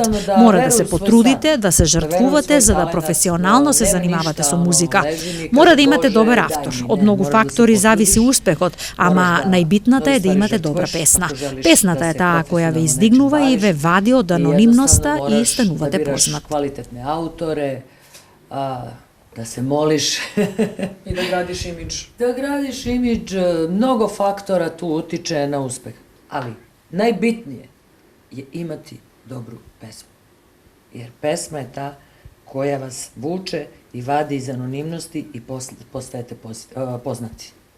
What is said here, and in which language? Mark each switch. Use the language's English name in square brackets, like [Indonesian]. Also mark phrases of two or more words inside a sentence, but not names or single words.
[Macedonian] Мора да се потрудите, да се жртвувате за да професионално се занимавате со музика. Мора да имате добар автор. Од многу фактори зависи успехот, ама најбитната е да имате добра песна. Песната е таа која ве издигнува и ве вади од анонимноста и станувате познат. [Serbian] Квалитетне ауторе, da se moliš. I da gradiš imidž. Da gradiš imidž, mnogo faktora tu utiče na uspeh. Ali najbitnije je imati dobru pesmu. Jer pesma je ta koja vas vuče i vadi iz anonimnosti i postajete poznati.